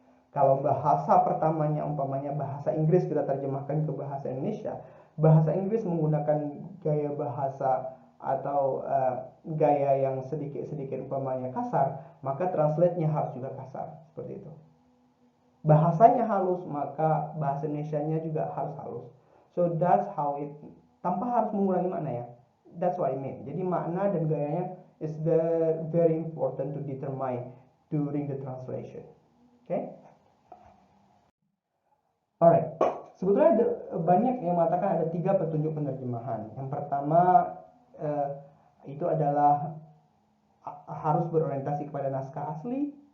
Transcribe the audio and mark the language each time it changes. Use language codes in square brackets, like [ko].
[id] Kalau bahasa pertamanya umpamanya bahasa Inggris kita terjemahkan ke bahasa Indonesia, bahasa Inggris menggunakan gaya bahasa atau gaya yang sedikit umpamanya kasar, maka translate-nya harus juga kasar, seperti itu. Bahasanya halus, maka bahasa Indonesianya juga harus halus. [en] So that's how it, [id] tanpa harus mengurangi makna ya. [en] That's what I mean. [id] Jadi makna dan gayanya [en] is very important to determine during the translation. Okay? Alright. [id] Sebetulnya banyak yang mengatakan ada 3 petunjuk penerjemahan. Yang pertama itu adalah harus berorientasi kepada naskah asli.